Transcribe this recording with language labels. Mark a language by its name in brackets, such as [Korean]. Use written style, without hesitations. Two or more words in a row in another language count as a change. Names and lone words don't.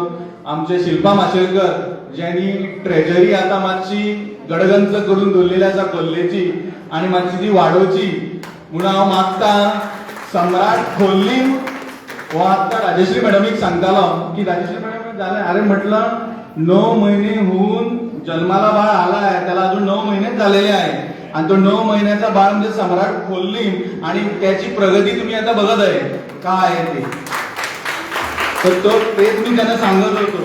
[Konkani] आमचे शिल्पा माशेलकर ज्यांनी ट्रेजरी आता मातशी गडगंज करून दवरलेली आसा खोर्लेची आनी मातशी ती वाडोवची म्हणून हांव मागता. सम्राट खोर्ली हो आत्ता राजश्री मॅडमीक सांगतालो की राजश्री मॅडम जालें. [Marathi] अरे म्हटलं 9 महिने होऊन जन्माला बाळ आलाय, त्याला अजून 9 महिनेच झालेले आहे आणि तो 9 महिन्याचा बाळ म्हणजे सम्राट खोर्ली आणि त्याची प्रगती तुम्ही आता बघत आहे काय आहे ते. तर तो तेच मी त्यांना सांगत होतो.